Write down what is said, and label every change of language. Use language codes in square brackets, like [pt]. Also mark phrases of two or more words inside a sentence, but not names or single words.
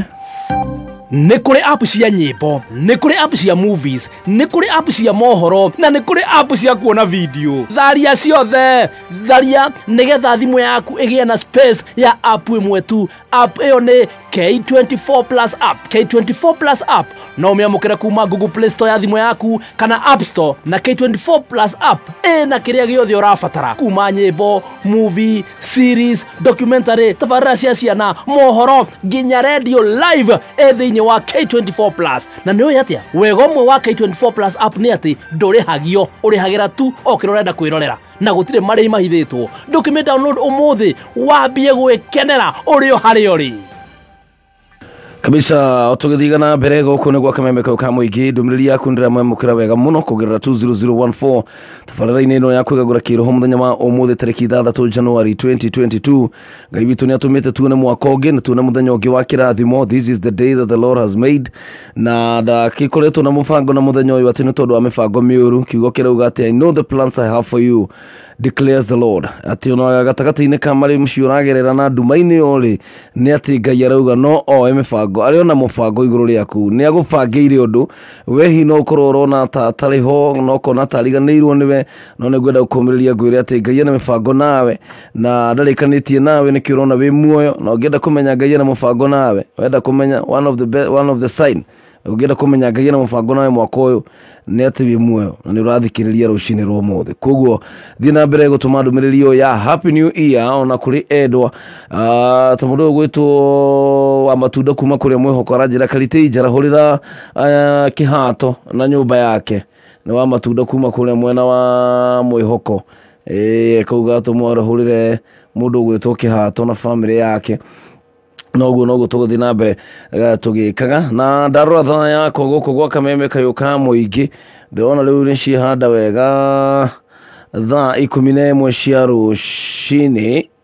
[ki] nä kå rä app cia nyĩmbo nä kå rä app cia movies nä kå rä app cia mohoro na nä kå rä app cia kuona video tharia ciothe tharia nĩgetha thimũ yaku ĩgĩe na space ya app ĩmwe tu app ĩyo nĩ K24 Plus app K24 Plus app no ũmĩamũkĩre kuma Google Play Store ya thimũ yaku kana App Store na K24 Plus app ĩna kĩrĩa gĩothe ũrabatara kuma nyĩmbo [en] movie series documentary [ki] tabarĩra cia ciana mohoro nginya [en] radio live [ki] thĩinĩ wa K24 Plus na nĩ ũĩ atĩa wega ũmwe wa K24 Plus app nĩ atĩ ndũrĩhagio ũrĩhagĩra tu o kĩrĩa ũrenda kwĩrorera na gũtirĩ marĩhi mahithĩtwo ndũkĩmĩ download ũmũthĩ wambie gwĩkenera ũrĩ o harĩa ũrĩ kabisa otugithiga na mbere guku nĩ gwa Kameme kau ka muingi ndũmĩrĩri yaku ndĩramwamũkĩra wega mũno kũgerera 20014 tabarĩra-inĩ ĩno ya kwĩgagũra kĩroho mũthenya wa ũmũthĩ tarĩki 6 January 2022 Ngai witũ nĩ atũmĩte tuone mwaka ũngĩ na tuone mũthenya ũngĩ wa kĩrathimo. [en] This is the day that the Lord has made [ki] na ndagĩkoretwo na mũbango na mũthenya ũyũ atĩ nĩ tondũ wa mĩbango mĩũru kiugo kĩrauga atĩ [en] I know the plans I have for you declares the Lord [ki] atĩ ona gatagatĩ-inĩ ka marĩ mũciĩ ũragerera na nduma-inĩ ũrĩ nĩ atĩ Ngai arauga no oe mĩbango arĩ ona mũbango igũrũ rĩaku nĩ agũbangĩire ũndũ we hihi no ũkorwo ũrona ta atarĩ ho no ũkona ta ariganĩirwo nĩwe no nĩ ngwenda gũkũmĩrĩria ngwĩre atĩ Ngai ena mĩbango nawe na ndarĩkanĩtie nawe nĩkĩo ũrona wĩ muoyo na ũngĩenda kũmenya Ngai ena mũbango nawe wenda kũmenya [en] one of the sign [ki] ũngĩenda kũmenya Ngai ena mũbango nawe mwaka ũyũ nĩ atĩ wĩ muoyo na nĩ ũrathikĩrĩria rũcinĩ rwa ũmũthĩ koguo thiĩ na mbere gũtũma ndũmĩrĩri ĩyo ya Happy [en] New Year [ki] ona kũrĩ endwa ta mũndũ ũyũ gwĩtwo wa matunda kuma kũrĩa Mwĩhoko aranjĩra Karitĩ njarahũrĩra kĩhato na nyũmba yake nĩ wa matunda kuma kũrĩa mwena wa Mwĩhoko kauga tũmwarahũrĩre mũndũ gwĩtwo kĩhato na bamĩrĩ yake noguo tũgũthiĩ na mbere tũgĩkaga na ndarora thaa yakwa gũkũ gwa Kameme kau ka muingi ndĩrona rĩu nĩ ciĩhanda wega thaa 11 cia rũcinĩ